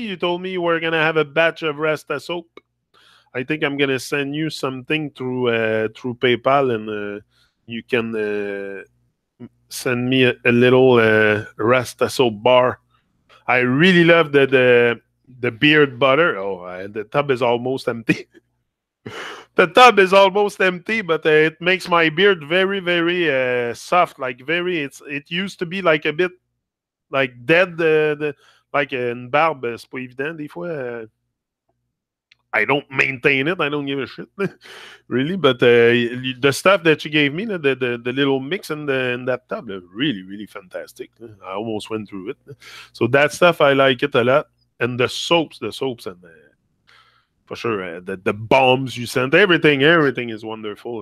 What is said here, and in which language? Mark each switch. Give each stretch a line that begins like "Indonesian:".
English: You told me you were going to have a batch of Rasta soap. I think I'm going to send you something through PayPal, and you can send me a little Rasta soap bar. I really love the beard butter. Oh, the tub is almost empty. The tub is almost empty, but it makes my beard very, very soft. Like it used to be like a bit like dead. Like
French: une barbe, c'est pas évident des fois.
English: I don't maintain it. I don't give a shit, really. But the stuff that you gave me, the little mix in that tub, really, really fantastic. I almost went through it. So that stuff, I like it a lot. And the soaps, and for sure, the bombs you sent, everything is wonderful.